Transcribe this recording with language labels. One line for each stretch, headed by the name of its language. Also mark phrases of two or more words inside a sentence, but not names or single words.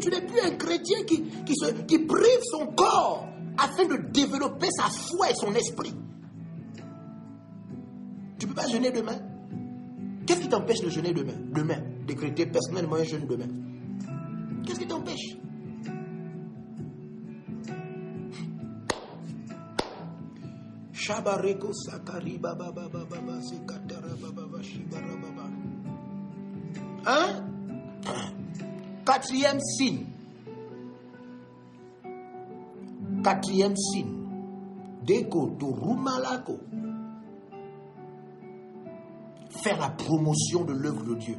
French: Tu n'es plus un chrétien qui prive son corps afin de développer sa foi et son esprit. Tu ne peux pas jeûner demain. Qu'est-ce qui t'empêche de jeûner demain? Demain, décréter personnellement un jeûne demain. Qu'est-ce qui t'empêche? Shabareko sakari baba baba baba sekatara baba baba shibara baba. Hein? 4e signe. 4e signe. Deko to rumalako. Faire la promotion de l'œuvre de Dieu.